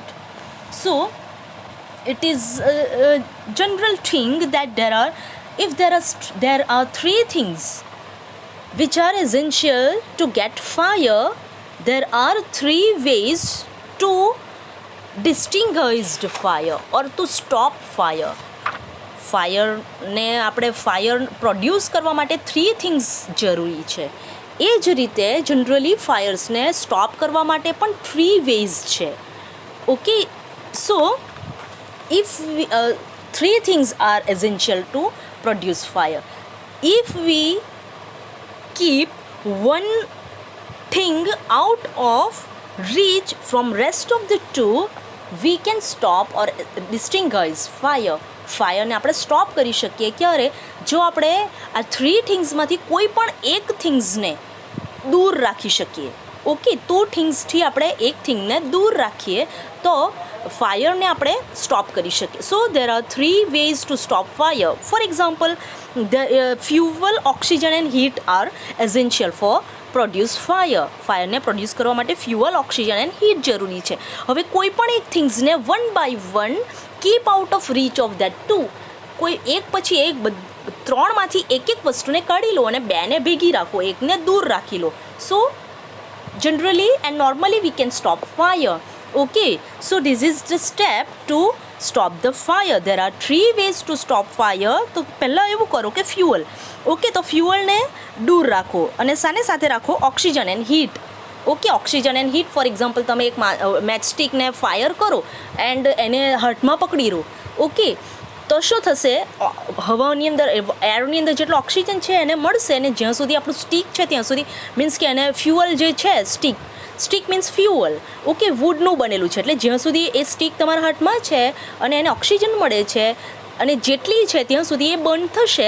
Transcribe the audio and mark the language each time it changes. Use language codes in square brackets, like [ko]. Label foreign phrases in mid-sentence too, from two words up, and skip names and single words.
[en] So it is a general thing that there are 3 things which are essential to get fire. There are 3 ways to distinguish fire or to stop fire. [gu] ફાયરને આપણે [en] fire produce [gu] કરવા માટે 3 થિંગ્સ જરૂરી છે. એ જ રીતે જનરલી ફાયર્સને સ્ટોપ કરવા માટે પણ 3 વેઝ છે. [en] okay, so if 3 things are essential to produce fire. If we keep one thing out of reach from rest of the 2, we can stop or distinguish fire. [gu] ફાયરને આપણે સ્ટોપ કરી શકીએ ક્યારે? જો આપણે આ 3 થિંગ્સમાંથી કોઈ પણ એક થિંગ્સને દૂર રાખી શકીએ. ઓકે, 2 થિંગ્સથી આપણે એક થિંગને દૂર રાખીએ તો ફાયરને આપણે સ્ટોપ કરી શકીએ. [en] so there are 3 ways to stop fire. for example, fuel, oxygen and heat are essential for produce fire. [gu] ફાયરને પ્રોડ્યુસ કરવા માટે [en] fuel, oxygen and heat [gu] જરૂરી છે. હવે કોઈ પણ એક થિંગ્સને [en] 1 by 1 keep out of reach of that 2. [gu] કોઈ એક પછી એક 3માંથી એક વસ્તુને કાઢી લો અને 2ને ભેગી રાખો, એકને દૂર રાખી લો. [en] સો generally and normally we can stop fire. Okay, so this is the step to stop the fire. There are 3 ways to stop fire. [gu] તો પહેલાં એવું કરો કે ફ્યુઅલ. ઓકે, તો ફ્યુઅલને દૂર રાખો અને સાને સાથે રાખો [en] oxygen and heat. okay, oxygen and heat. for example, [gu] તમે એક [en] match stickને [gu] ફાયર કરો એન્ડ એને હાથમાં પકડી રહો. ઓકે, તો શું થશે, હવાની અંદર એરની અંદર જેટલો ઓક્સિજન છે એને મળશે, અને જ્યાં સુધી આપણું સ્ટીક છે ત્યાં સુધી, મીન્સ કે એને ફ્યુઅલ જે છે, [en] stick means fuel, [gu] ઓકે, વુડનું બનેલું છે, એટલે જ્યાં સુધી એ સ્ટીક તમારા હાથમાં છે અને એને ઓક્સિજન મળે છે અને જેટલી છે ત્યાં સુધી એ બર્ન થશે.